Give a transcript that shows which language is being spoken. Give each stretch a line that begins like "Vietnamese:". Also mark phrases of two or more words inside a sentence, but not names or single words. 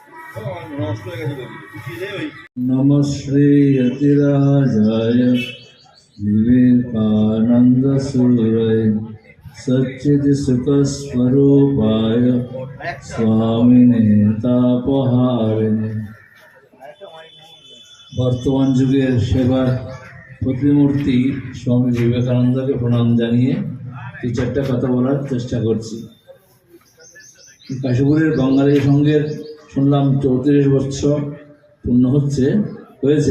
Sanskrit: नमः श्री यतिराजाय विवेकानंद सूरय सच्चिदसुखस्वरूपाय स्वामिने तापहारिणे।
Bangla: বর্তমান যুগের সেবার প্রতিমূর্তি স্বামী বিবেকানন্দকে প্রণাম জানিয়ে এই চারটা কথা বলার চেষ্টা করছি। কাশীপুরের বাঙালি সংঘের শুনলাম 34 বছর পূর্ণ হয়েছে।